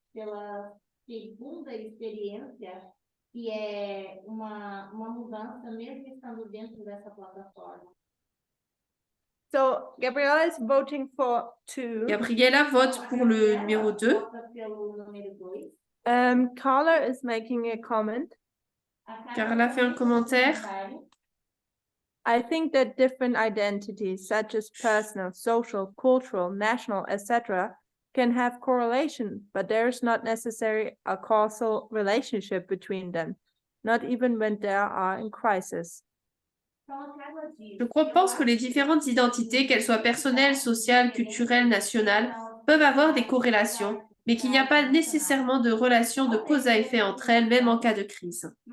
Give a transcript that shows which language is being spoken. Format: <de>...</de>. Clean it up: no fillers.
<pt>Pela segunda experiência, que é uma mudança mesmo estando dentro dessa plataforma.</pt> <en>So Gabriella is voting for two.</en> <fr>Gabriella vote pour le numéro 2.</fr> <pt>Vota pelo número 2.</pt> <en>Carla is making a comment.</en> <fr>Carla fait un commentaire.</fr> <en>I think that different identities such as personal, social, cultural, national, etc. can have correlation, but there is not necessarily a causal relationship between them, not even when they are in crisis.</en> <fr>Je pense que les différentes identités, qu'elles soient personnelles, sociales, culturelles, nationales, peuvent avoir des corrélations, mais qu'il n'y a pas nécessairement de relation de cause à effet entre elles, même en cas de crise.</fr>